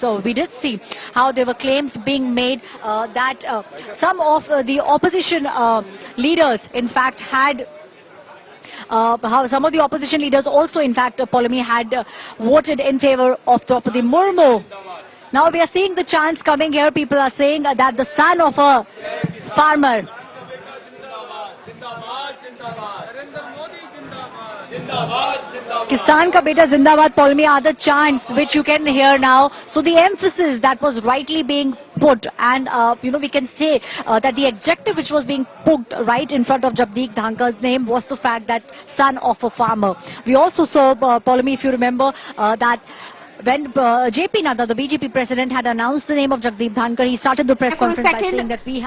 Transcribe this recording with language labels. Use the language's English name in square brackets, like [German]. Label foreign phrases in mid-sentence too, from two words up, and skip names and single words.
[English] So we did see how there were claims being made that some of the opposition leaders, in fact, had how some of the opposition leaders also, in fact, Polemi had voted in favor of Draupadi Murmu. Now we are seeing the chants coming here. People are saying that the son of a farmer [Hindi] Kisan ka beta zindabad, [English] Polmi, are the chants which you can hear now. So the emphasis that was rightly being put, and we can say that the adjective which was being put right in front of Jagdeep Dhankar's name was the fact that son of a farmer. We also saw, Polmi, if you remember, that when JP Nadda, the BJP president, had announced the name of Jagdeep Dhankar, he started the press conference by saying that we have